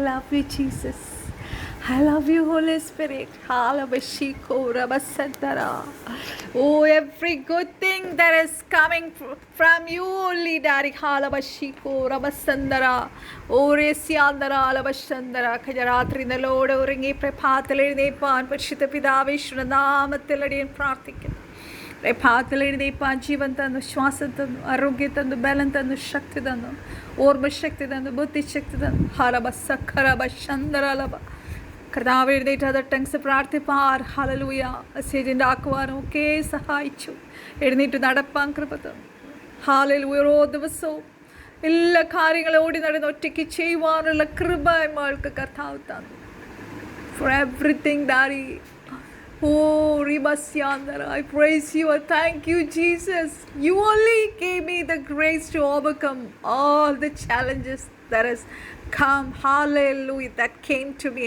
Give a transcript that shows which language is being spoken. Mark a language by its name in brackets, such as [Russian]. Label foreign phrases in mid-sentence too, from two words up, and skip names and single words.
[English] you, Jesus. I love you, Holy Spirit. Halabashiko Rabasantara. Oh, every good thing that is coming from you only, Daddy. Halabashiko Rabasandara. Oh, Resiandara Alabashandara. Kajaratri Nalode Uringi Prepatale Nepan, Pachita Pidavishna Namatiladi and Pratik. [Malayalam] പ്രഭാതത്തിലെഴുന്നേൽപ്പാൻ ജീവൻ തന്നു, ശ്വാസം തന്നു, ആരോഗ്യം തന്നു, ബലം തന്നു, ശക്തി തന്നു, ഓർമ്മശക്തി തന്നു, ബുദ്ധിശക്തി തന്നു. ഹലബ സഖറബ ശന്തരലബ. കർത്താവ് എഴുന്നേറ്റ് [English] other tongues [Malayalam] പ്രാർത്ഥിപ്പാൻ, ഹല്ലേലൂയ, മെസ്സേജ് ഉണ്ടാക്കുവാനും ഒക്കെ സഹായിച്ചു. എഴുന്നേറ്റ് നടപ്പാൻ കൃപ തന്നു. ഹല്ലേലൂയ. ഓരോ ദിവസവും എല്ലാ കാര്യങ്ങളും ഓടി നടന്ന് ഒറ്റയ്ക്ക് ചെയ്യുവാനുള്ള കൃപ നമ്മൾക്ക് കർത്താവ് തന്നു. [English] For everything, Daddy. Oh, Ribasyandara, I praise you and thank you, Jesus. You only gave me the grace to overcome all the challenges that has come. Hallelujah, that came to me.